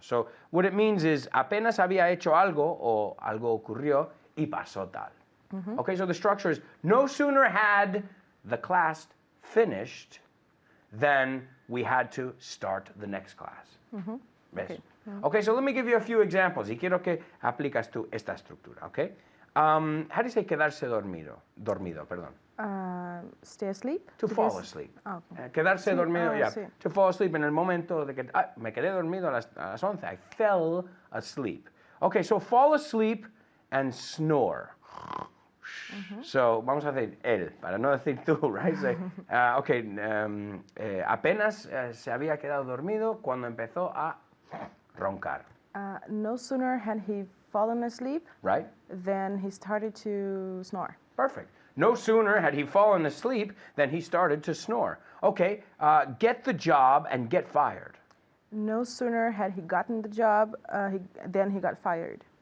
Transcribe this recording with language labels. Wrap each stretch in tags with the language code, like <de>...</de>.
<en>So what it means is</en> <es>apenas había hecho algo o algo ocurrió y pasó tal.</es> <en>Okay, so the structure is no sooner had the class finished than we had to start the next class.</en> <es>¿Ves?</es> <en>Okay, so let me give you a few examples</en> <es>y quiero que aplicas tú esta estructura,</es> <en>okay? How do you say</en> <es>quedarse dormido, perdón.</es> <en>Stay asleep. To fall asleep. Oh, okay.</en> <es>Quedarse Sí, dormido, ah,</es> <en>yeah.</en> <es>sí.</es> <en>To fall asleep</en> <es>en el momento de que me quedé dormido a las 11.</es> <en>I fell asleep. Okay, so fall asleep and snore.</en> <es>So vamos a decir él, para no decir tú, right? Say, okay, apenas se había quedado dormido cuando empezó a roncar,</es> <en>No sooner had he fallen asleep right? than he started to snore. Perfect. No sooner had he fallen asleep than he started to snore. Okay, get the job and get fired. No sooner had he gotten the job than he got fired.</en>